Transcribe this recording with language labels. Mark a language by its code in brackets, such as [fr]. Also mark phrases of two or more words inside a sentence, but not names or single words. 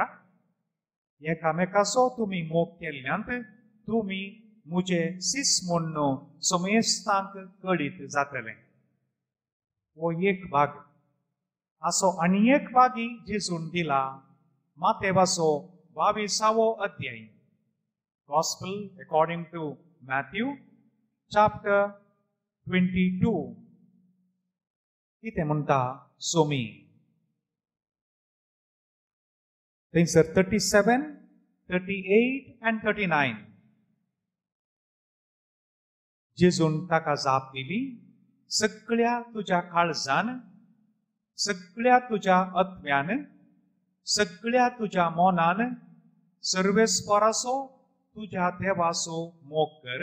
[kok] एकामेकाचो तुमी मोग केल्ल्यान तुमी म्हजे सीस म्हूण समेस्तांक कळीत जातलें. हो एक भाग. असो आनी एक भागी जेजून दिला. मातेवाचो 22वो अध्याय. [en] Gospel according to Matthew, chapter 22. [kok] कितें म्हणटा सोमी. [en] Things are 37, 38 and 39. [kok] जेजून ताका जाप दिली, सगळ्या तुज्या काळजान, सगळ्या तुज्या आत्म्यान, सगळ्या तुज्या मोनान सर्वेस्पराचो तुज्या देवाचो मोग कर.